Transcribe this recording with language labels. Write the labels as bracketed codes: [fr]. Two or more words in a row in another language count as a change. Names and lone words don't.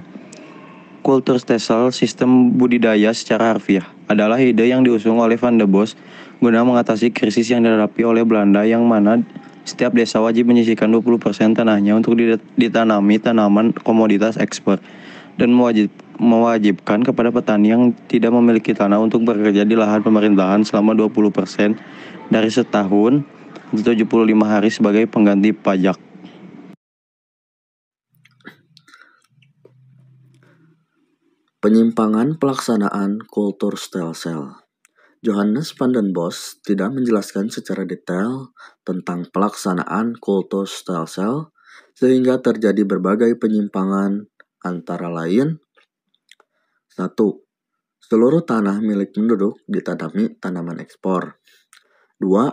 [id] Kulturstelsel, sistem budidaya secara harfiah, adalah ide yang diusung oleh Van de Bosch guna mengatasi krisis yang dihadapi oleh Belanda, yang mana setiap desa wajib menyisihkan 20% tanahnya untuk ditanami tanaman komoditas ekspor, dan mewajibkan kepada petani yang tidak memiliki tanah untuk bekerja di lahan pemerintahan selama 20% dari setahun atau 75 hari sebagai pengganti pajak. Penyimpangan pelaksanaan Kulturstelsel. Johannes van den Bosch tidak menjelaskan secara detail tentang pelaksanaan Kulturstelsel sehingga terjadi berbagai penyimpangan antara lain. 1. Seluruh tanah milik penduduk ditanami tanaman ekspor. 2.